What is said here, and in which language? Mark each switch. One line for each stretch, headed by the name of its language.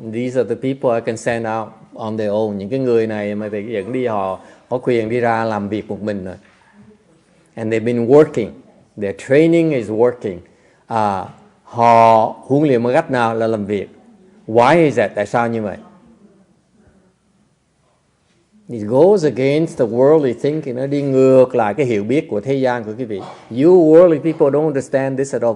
English: These are the people I can send out on their own.
Vietnamese: Những cái người này mà thầy dẫn đi, họ có quyền đi ra làm việc một mình rồi.
English: And they've been working. Their training is working.
Vietnamese: Họ huấn luyện bằng cách nào là làm việc.
English: Why is that?
Vietnamese: Tại sao như vậy?
English: It goes against the worldly thinking.
Vietnamese: Nó đi ngược lại cái hiểu biết của thế gian của quý vị.
English: You worldly people don't understand this at all.